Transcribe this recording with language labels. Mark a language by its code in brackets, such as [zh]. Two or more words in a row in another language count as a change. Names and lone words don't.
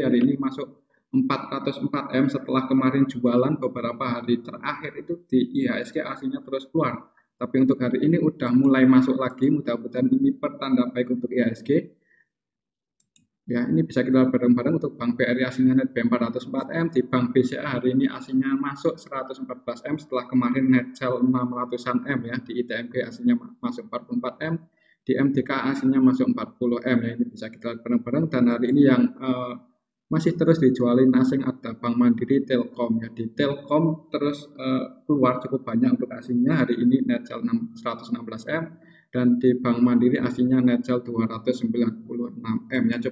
[id] Hari ini masuk 404 M setelah kemarin jualan beberapa hari terakhir itu di IHSG aslinya terus keluar, tapi untuk hari ini udah mulai masuk lagi. Mudah-mudahan ini pertanda baik untuk IHSG ya. Ini bisa kita bareng-bareng. Untuk Bank BRI aslinya net B 404 M, di Bank BCA hari ini aslinya masuk 114 M setelah kemarin [en] net sell [id] 600-an M ya. Di ITMG aslinya masuk 44 M, di MDK aslinya masuk 40 M ya. Ini bisa kita bareng-bareng. Dan hari ini yang masih terus dijualin asing ada Bank Mandiri, Telkom ya. Di Telkom terus keluar cukup banyak untuk asingnya. Hari ini [en] net sell [id] 116 M, dan di Bank Mandiri aslinya [en] net sell [id] 296 M ya.